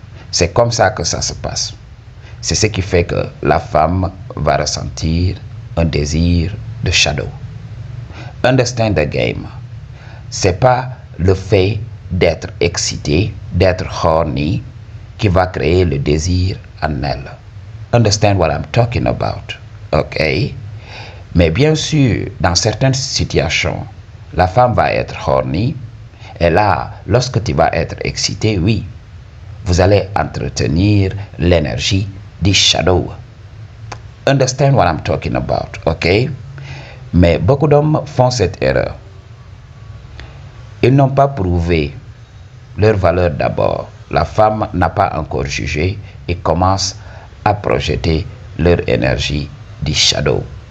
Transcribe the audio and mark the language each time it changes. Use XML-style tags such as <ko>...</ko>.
<fr>C'est comme ça que ça se passe. C'est ce qui fait que la femme va ressentir un désir de shadow.</fr> <en>Understand the game.</en> <fr>C'est pas le fait d'être excité, d'être horny, qui va créer le désir en elle.</fr> <en>Understand what I'm talking about. Ok?</en> <fr>Mais bien sûr, dans certaines situations, la femme va être horny. Et là, lorsque tu vas être excité, oui, vous allez entretenir l'énergie du shadow.</fr> <en>Understand what I'm talking about, ok?</en> <fr>Mais beaucoup d'hommes font cette erreur. Ils n'ont pas prouvé leur valeur d'abord. La femme n'a pas encore jugé et commence à projeter leur énergie du shadow.</fr>